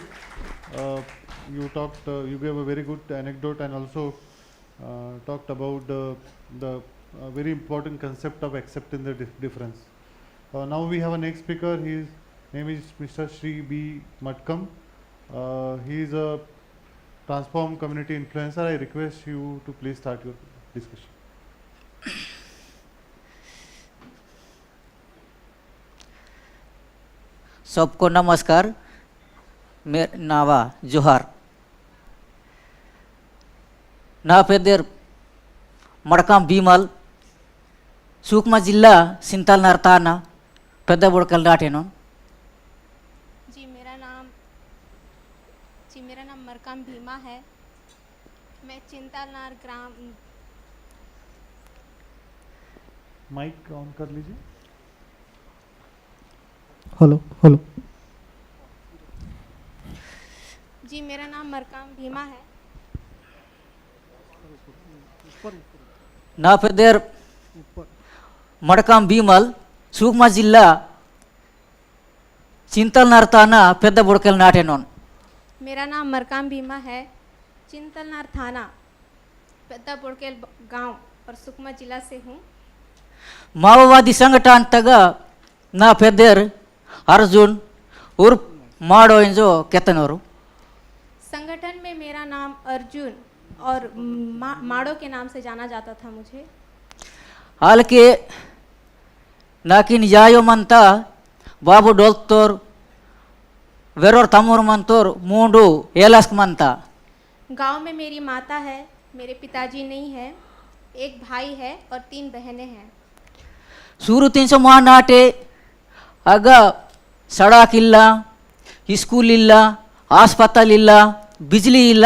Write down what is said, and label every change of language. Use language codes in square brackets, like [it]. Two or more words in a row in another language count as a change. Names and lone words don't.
[en] You talked, you gave a very good anecdote and also talked about the very important concept of accepting the difference. Now we have a next speaker. His name is Mr. Shri B. Matkam. He is a transform community influencer. I request you to please start your discussion. [hi] सबको नमस्कार. [gon] मेरा नावा जोहार. ना पेदर मडकाम बीमल सूक्ष्म जिला सिंताल नरताना पेद्द बुड़कल नाटेनो. [hi] जी मेरा नाम मरकाम भीमा है. मैं चिंतालनार ग्राम. माइक ऑन कर लीजिए. हेलो. जी मेरा नाम मरकाम भीमा है. [gon] ना पेदर मडकाम बीमल सूक्ष्म जिला चिंतल नरताना पेद्द बुड़कल नाटेनो. [hi] मेरा नाम मरकाम भीमा है. चिंतलनार थाना पेद्द बुड़केल गांव और सुकमा जिला से हूँ. [gon] माओवादी संगठन तगा ना पेदर अर्जुन उर्फ माडो इंजो केतनोरु. [hi] संगठन में मेरा नाम अर्जुन और माडो के नाम से जाना जाता था मुझे. [gon] हाल के नाकिन यायो मनता बाबू डोल्तोर वेरोर तमोर मंतोर मूंडू एलस्क मनता. [hi] गांव में मेरी माता है, मेरे पिताजी नहीं है, एक भाई है और 3 बहनें हैं. [gon] सूरु 300 माह नाटे अगा सड़क इल्ला, स्कूल इल्ला, अस्पताल इल्ला, बिजली इल्ला.